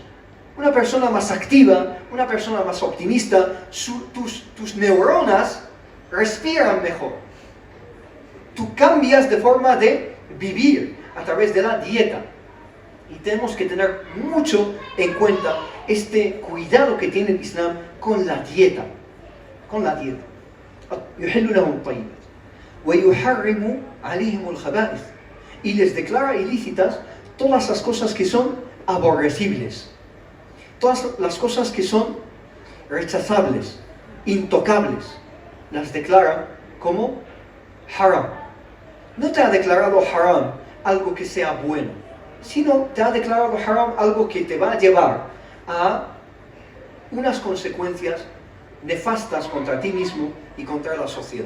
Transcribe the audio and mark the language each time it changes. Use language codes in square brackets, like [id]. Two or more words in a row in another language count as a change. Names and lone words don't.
[es] Una persona más activa, una persona más optimista, tus neuronas respiran mejor. Tú cambias de forma de vivir a través de la dieta. Y tenemos que tener mucho en cuenta este cuidado que tiene el Islam con la dieta. Con la dieta. [ar] يُحِلُّ لَهُمُ الطَّيِّبَاتِ وَيُحَرِّمُ عَلَيْهِمُ الْخَبَائِثِ, [es] y les declara ilícitas todas las cosas que son aborrecibles. Todas las cosas que son rechazables, intocables, las declara como haram. No te ha declarado haram algo que sea bueno, sino te ha declarado haram algo que te va a llevar a unas consecuencias nefastas contra ti mismo y contra la sociedad.